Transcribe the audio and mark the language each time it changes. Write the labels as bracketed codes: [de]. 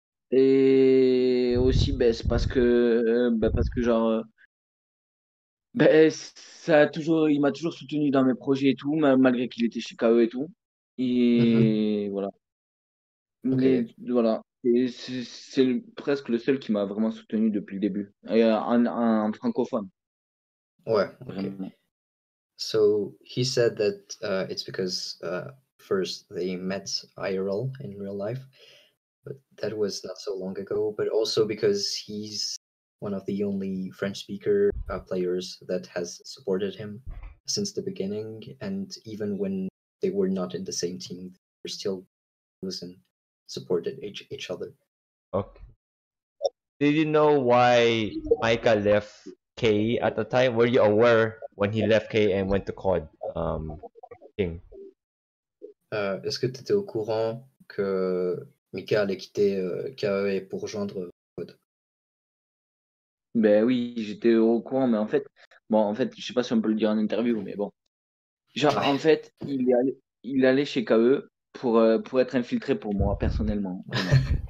[fr] Et aussi ben, c'est parce que genre ben, il m'a toujours soutenu dans mes projets et tout, malgré qu'il était chez KE et tout. Mhm. Et voilà. Ok, Mais voilà. Et c'est presque le seul qui m'a vraiment soutenu depuis le début. Et, en francophone, ouais, ok. vraiment. [en] So he said that it's because first they met IRL in real life, but that was not so long ago. But also because he's one of the only French speaker players that has supported him since the beginning, and even when they were not in the same team, they were still close and supported each other. Okay. Did you know why Micah left KE at the time? Were you aware when he left KE and went to COD King? [fr] Est-ce que tu étais au courant que Mika allait quitter KE et pour rejoindre Code? Ben oui, j'étais au courant, mais en fait, je sais pas si on peut le dire en interview, mais bon. Genre, Ouais. en fait, il allait chez KE pour être infiltré pour moi, personnellement, vraiment.